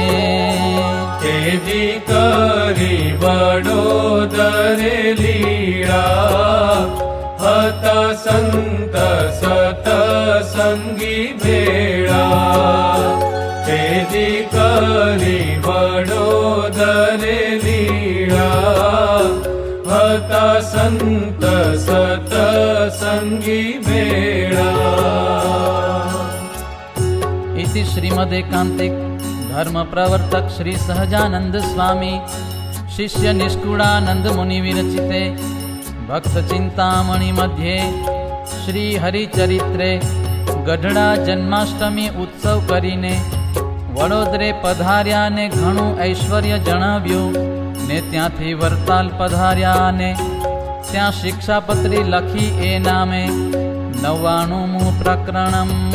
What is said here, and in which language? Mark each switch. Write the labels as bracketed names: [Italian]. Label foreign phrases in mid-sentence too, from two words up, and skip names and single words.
[Gujarati] તેજી કરી વડોદરે લીળા હતા સંત સતસંગી ભેળા તેજી કરી વડોદરે લીળા હતા સંત સતસંગી ભેળા. [Sanskrit] इति श्रीमदेकांतिक धर्म प्रवर्तक श्री सहजानंद स्वामी शिष्य निष्कुळानंद मुनि विरचिते भक्त चिंतामणि मध्ये श्री हरिचरित्रे [Gujarati] ગઢડા જન્માષ્ટમી ઉત્સવ કરીને વડોદરે પધાર્યા ને ઘણું ઐશ્વર્ય જણાવ્યું ને ત્યાંથી વરતાલ પધાર્યા ને ત્યાં શિક્ષાપત્રી લખી એ નામે 99મું પ્રકરણમ.